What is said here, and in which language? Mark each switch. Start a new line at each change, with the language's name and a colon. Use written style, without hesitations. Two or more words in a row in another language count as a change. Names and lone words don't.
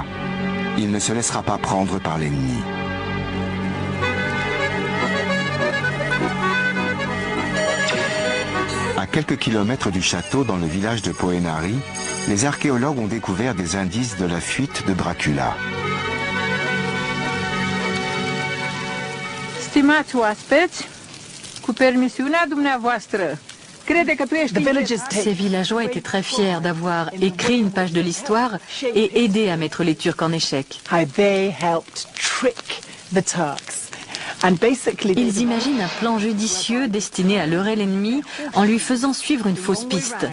French: Il ne se laissera pas prendre par l'ennemi. À quelques kilomètres du château, dans le village de Poenari, les archéologues ont découvert des indices de la fuite de Dracula.
Romanian: Stimați oaspeți, cu permisiunea dumneavoastră, crede că tu ești...
French: Ces villageois étaient très fiers d'avoir écrit une page de l'histoire et aidé à mettre les Turcs en échec. Ils imaginent un plan judicieux destiné à leurrer l'ennemi en lui faisant suivre une fausse piste.